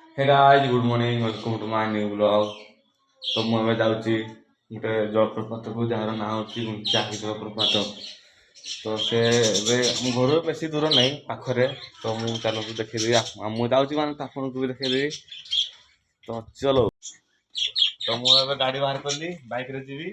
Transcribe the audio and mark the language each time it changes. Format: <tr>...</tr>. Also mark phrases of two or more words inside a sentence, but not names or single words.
<en>Hey guys, good morning. Welcome to my new vlog.</en> <or>ତ ମୁଁ ଏବେ ଯାଉଛି ଗୋଟେ ଜଳପ୍ରପାତକୁ ଯାହାର ନାଁ ହେଉଛି ଗୁଣ୍ଡିଚାଘାଗି ଜଳପ୍ରପାତ। ତ ସେ ଏବେ ଆମ ଘରୁ ବେଶୀ ଦୂର ନାହିଁ, ପାଖରେ। ତ ମୁଁ ଚାଲନ୍ତୁ ଦେଖେଇଦେବି। ମୁଁ ଯାଉଛି ମାନେ ତ ଆପଣଙ୍କୁ ବି ଦେଖେଇଦେବି। ତ ଚଲୋ। ତ ମୁଁ ଏବେ ଗାଡ଼ି ବାହାର କଲି, ବାଇକରେ ଯିବି।</or>